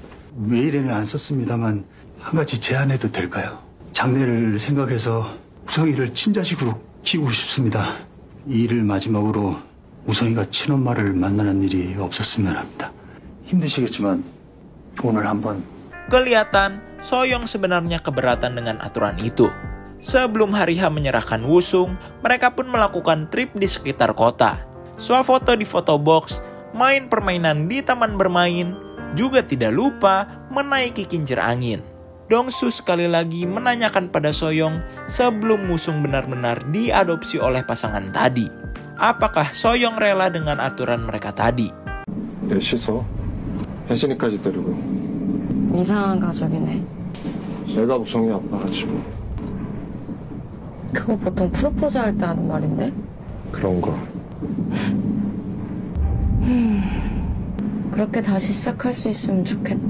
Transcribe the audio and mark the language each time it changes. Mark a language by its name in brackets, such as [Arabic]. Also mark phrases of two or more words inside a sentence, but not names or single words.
[Korean] 메일에는 안 썼습니다만 한 가지 제안해도 될까요? 장래를 생각해서 우성이를 친자식으로 키우고 싶습니다. 이 일을 마지막으로 우성이가 친엄마를 만나는 일이 없었으면 합니다. 힘드시겠지만 오늘 한번. [Indonesian] Kelihatan Soyoung sebenarnya keberatan dengan aturan itu. Sebelum hari H menyerahkan Woo-sung, mereka pun melakukan trip di sekitar kota. Swafoto di fotobox, main permainan di taman bermain, juga tidak lupa menaiki kincir angin. Dong-soo sekali lagi menanyakan pada Soyoung sebelum Woo-sung benar-benar diadopsi oleh pasangan tadi. Apakah Soyoung rela dengan aturan mereka tadi? [Korean] 내 씻어. 혜진이까지 데리고. 이상한 가족이네. 내가 우성이 아빠가지 뭐. 그거 보통 프로포즈 할 때 하는 말인데? 그런 거. 그렇게 다시 시작할 수 있으면 좋겠다.